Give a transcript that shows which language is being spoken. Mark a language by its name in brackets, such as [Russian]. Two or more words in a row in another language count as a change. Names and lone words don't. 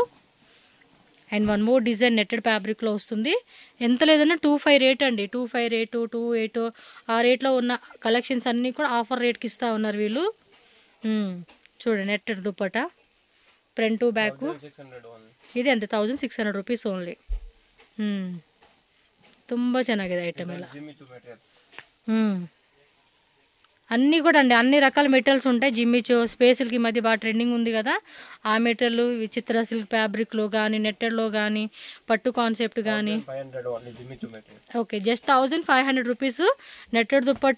[English] and one more design netted [Telugu] ఫ్యాబ్రిక్లో వస్తుంది. ఎంత లేదన్నా 25 రేట్ అండి. 25 రేటు, 28 ఆ రేట్లో ఉన్న కలెక్షన్స్ అన్నీ కూడా ఆఫర్ రేట్కి ఇస్తూ ఉన్నారు వీళ్ళు. చూడండి, నెట్టెడ్ దుప్పట, [English] front back. [Telugu] ఇది ఎంత? 1600 [English] rupees only. [Kannada] ತುಂಬ ಚೆನ್ನಾಗಿದೆ ಐಟಮ್ ಎಲ್ಲ. [Telugu] అన్నీ కూడా అండి, అన్ని రకాల మెటీరియల్స్ ఉంటాయి. జిమ్మిచో స్పేసిల్కి ఈ మధ్య బాగా ట్రెండింగ్ ఉంది కదా, ఆ మెటీరియల్ విచిత్ర సిల్క్ ఫ్యాబ్రిక్లో కానీ నెట్టెడ్లో కానీ పట్టు కాన్సెప్ట్ కానీ. [English] okay, just [Telugu] 1500 రూపీస్ నెట్టెడ్ దుప్పట్ట.